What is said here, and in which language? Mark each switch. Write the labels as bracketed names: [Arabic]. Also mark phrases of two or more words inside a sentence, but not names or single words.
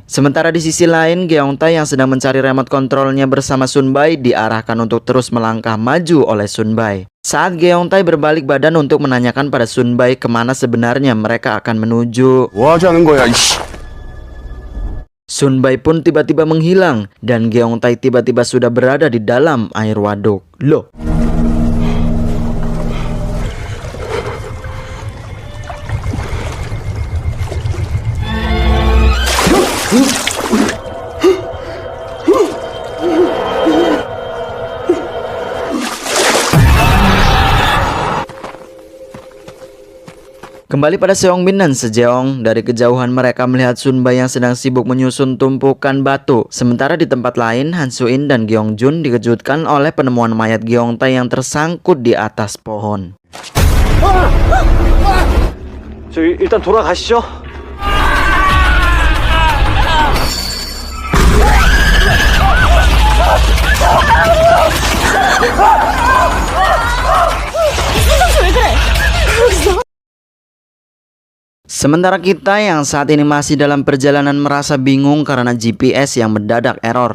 [Indonesian] Sementara di sisi lain, Gyeongtae yang sedang mencari remote kontrolnya bersama Sunbai diarahkan untuk terus melangkah maju oleh Sunbai. Saat Gyeongtae berbalik badan untuk menanyakan pada Sunbai kemana sebenarnya mereka akan menuju, [Korean] 뭐 하자는 거야 이씨. [Indonesian] Sunbai pun tiba-tiba menghilang dan Gyeongtae tiba-tiba sudah berada di dalam air waduk. Loh, kembali pada Seongbin dan Sejeong, dari kejauhan mereka melihat Sunbai yang sedang sibuk menyusun tumpukan batu. Sementara di tempat lain, Han Soo-in dan Gyeongjun dikejutkan oleh penemuan mayat Gyeongtae yang tersangkut di atas pohon. [Korean] 저희 일단 돌아가시죠. [Indonesian] Sementara kita yang saat ini masih dalam perjalanan merasa bingung karena GPS yang mendadak error.